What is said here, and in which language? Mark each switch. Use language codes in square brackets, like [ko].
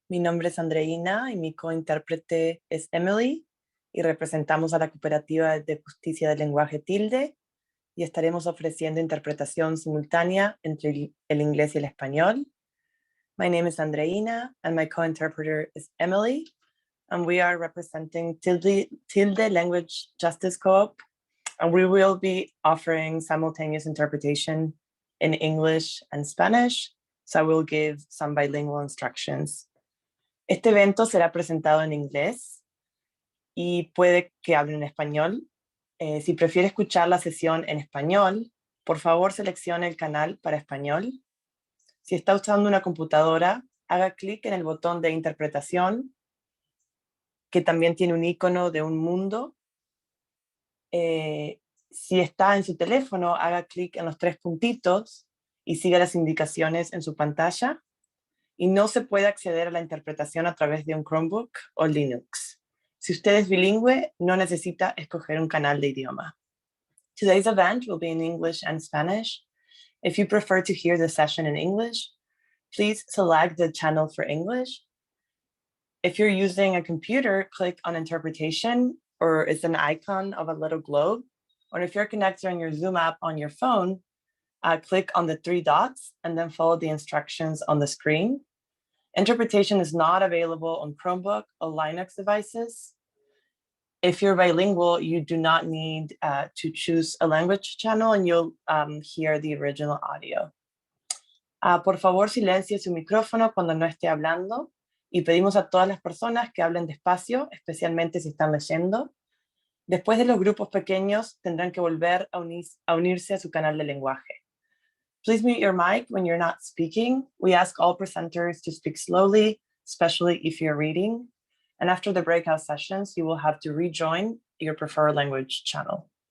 [es] Mi nombre es Andreina y mi cointérprete es Emily y representamos a la Cooperativa de Justicia del Lenguaje Tilde y estaremos ofreciendo interpretación simultánea entre el inglés y el español. [en] My name is Andreina and my co-interpreter is Emily, and we are representing Tilde Language Justice Co-op, and we will be offering simultaneous interpretation in English and Spanish, so I will give some bilingual instructions. [es] Este evento será presentado en inglés y puede que hable en español. Si prefiere escuchar la sesión en español, por favor seleccione el canal para español. Si está usando una computadora, haga clic en el botón de interpretación, que también tiene un icono de un mundo. Si está en su teléfono, haga clic en los 3 puntitos y siga las indicaciones en su pantalla. Y no se puede acceder a la interpretación a través de un Chromebook o Linux. Si usted es bilingüe, no necesita escoger un canal de idioma. [en] Today's event will be in English and Spanish. If you prefer to hear the session in English, please select the channel for English. If you're using a computer, click on interpretation, or it's an icon of a little globe. Or if you're connected on your Zoom app on your phone, click on the 3 dots and then follow the instructions on the screen. Interpretation is not available on Chromebook or Linux devices. If you're bilingual, you do not need to choose a language channel and you'll hear the original audio. [es] Por favor, silencie su micrófono cuando no esté hablando y pedimos a todas las personas que hablen despacio, especialmente si están leyendo. Después de los grupos pequeños, tendrán que volver a unirse a su canal de lenguaje. [en] Please mute your mic when you're not speaking. We ask all presenters to speak slowly, especially if you're reading. And after the breakout sessions, you will have to rejoin your preferred language channel.